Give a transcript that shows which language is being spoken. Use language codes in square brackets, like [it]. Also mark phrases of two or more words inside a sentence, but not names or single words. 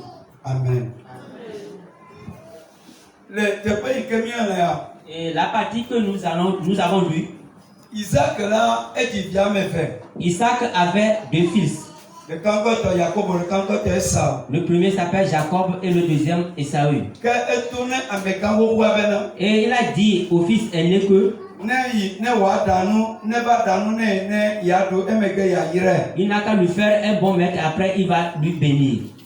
[ee] Amen. Le teƒe yi ke mía lea. [fr] Et la partie que nous avons lue. [ee] Isaac la edzi vi ame eve. [fr] Isaac avait 2 fils. Le premier s'appelle Jacob et le deuxième Esaü. Et il a dit au fils aîné que il n'a qu'à lui faire un bon maître, après il va lui bénir.